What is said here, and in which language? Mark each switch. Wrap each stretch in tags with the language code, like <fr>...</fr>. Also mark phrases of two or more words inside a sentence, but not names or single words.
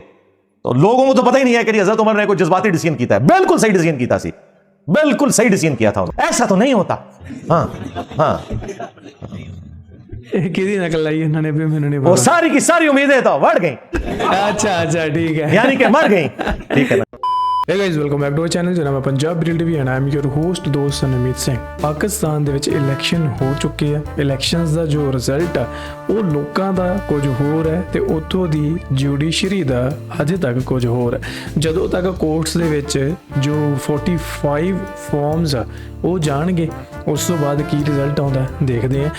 <ur>تو لوگوں کو تو پتہ ہی نہیں ہے کہ حضرت عمر نے کوئی جذباتی ڈیسیژن کیتا ہے. بالکل صحیح ڈیسیژن</ur> <pa>کیتا سی,</pa> <ur>بالکل صحیح ڈیسیژن کیا تھا. ایسا تو نہیں ہوتا. ہاں ہاں, نقل لائی انہوں نے بھی, وہ ساری کی ساری امیدیں تو بڑھ گئیں. اچھا ٹھیک ہے, یعنی کہ مر گئیں. ٹھیک ہے نا.</ur> <en>Hey guys, welcome back to our channel.</en> <pa>ਜਨਾਬ ਪੰਜਾਬ ਰਿਲ ਟੀਵੀ</pa> <en>and I am your host</en> <pa>ਦੋਸਤ ਨਮੀਤ ਸਿੰਘ. ਪਾਕਿਸਤਾਨ ਦੇ ਵਿੱਚ ਇਲੈਕਸ਼ਨ ਹੋ ਚੁੱਕੇ ਆ. ਇਲੈਕਸ਼ਨਸ ਦਾ ਜੋ ਰਿਜ਼ਲਟ ਆ ਉਹ ਲੋਕਾਂ ਦਾ ਕੁਝ ਹੋਰ ਹੈ ਤੇ ਉੱਥੋਂ ਦੀ ਜੁਡੀਸ਼ਰੀ ਦਾ ਅਜੇ ਤੱਕ ਕੁਝ ਹੋਰ ਹੈ. ਜਦੋਂ ਤੱਕ ਕੋਰਟਸ ਦੇ ਵਿੱਚ ਜੋ 45 ਫਾਰਮਸ ਆ ਉਹ ਜਾਣਗੇ, ਉਸ ਤੋਂ ਬਾਅਦ ਕੀ ਰਿਜ਼ਲਟ ਆਉਂਦਾ ਦੇਖਦੇ ਆ.</pa>